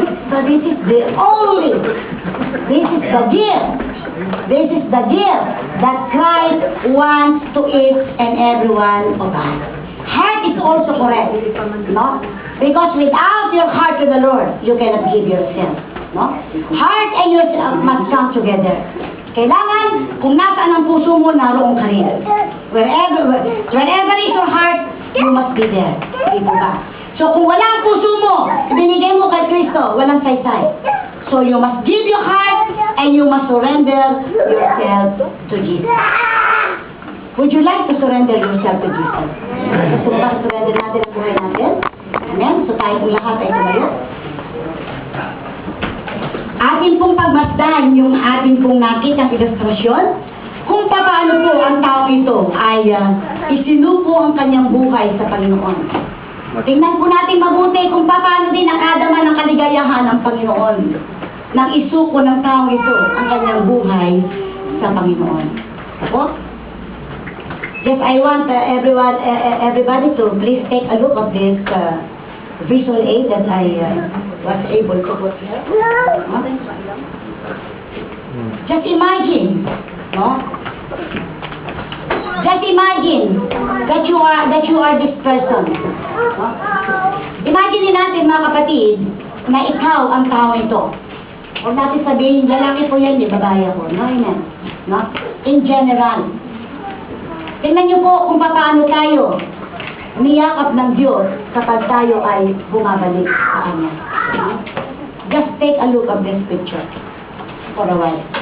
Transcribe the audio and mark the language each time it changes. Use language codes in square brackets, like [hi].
[en] So this is the only, this is the gift, this is the gift that Christ wants to each and every one of us. Heart is also correct, no? Because without your heart to the Lord, you cannot give yourself, no? Heart and yourself must come together. [tl] Kailangan, kung nasaan ang puso mo, naroon ka rin. [en] Wherever is your heart, you must be there. [tl] Di ba? So kung wala ang puso mo, binigay mo kay Kristo, walang saysay. [en] So you must give your heart and you must surrender yourself to Jesus. Would you like to surrender yourself to Jesus? [tl] Gusto mo ba surrender natin ang buhay natin? Amen? So tayo po lahat ay tumayo. Atin pong pagmasdan yung atin pong nakitang ilustrasyon kung paano po ang tao ito ay isinuko ang kanyang buhay sa Panginoon. Tingnan po natin mabuti kung paano din nakadama ng kaligayahan ng Panginoon nang isuko ng tao ito ang kanyang buhay sa Panginoon. Opo? [en] Yes, I want everybody to please take a look of this visual aid that I was able to put here. Just imagine, no? Just imagine that you are this person. No? [tl] Imagine natin mga kapatid na ikaw ang tao ito. Huwag natin sabihin, lalaki po yan, di babae ako. No, amen. No? [en] In general. [tl] Tingnan niyo po kung paano tayo niyakap ng Diyos kapag tayo ay bumabalik sa Kanya. [en] Just take a look of this picture for a while.